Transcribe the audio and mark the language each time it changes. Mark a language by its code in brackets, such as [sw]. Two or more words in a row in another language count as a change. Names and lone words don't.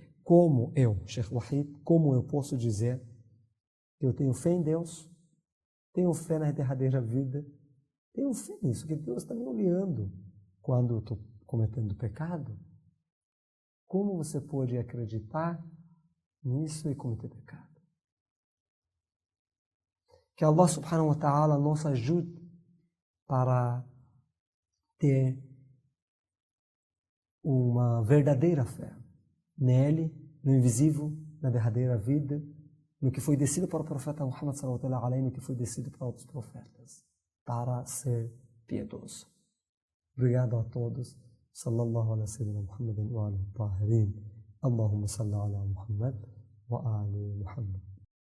[pt] Como eu, Sheikh Wahid, como eu posso dizer que eu tenho fé em Deus, tenho fé na derradeira vida, tenho fé nisso, que Deus está me olhando quando eu estou cometendo pecado? Como você pode acreditar nisso e cometer pecado? Que [ar] الله سبحانه وتعالى [pt] nos ajude para ter uma verdadeira fé nele, no invisível, na derradeira vida, no que foi descido para o profeta Muhammad [ar] صلى الله عليه, [pt] no que foi descido para outros profetas, para ser piedoso. Obrigado a todos. [ar] صلى الله على سيدنا محمد وآله الطاهرين. اللهم صل على محمد وآل محمد.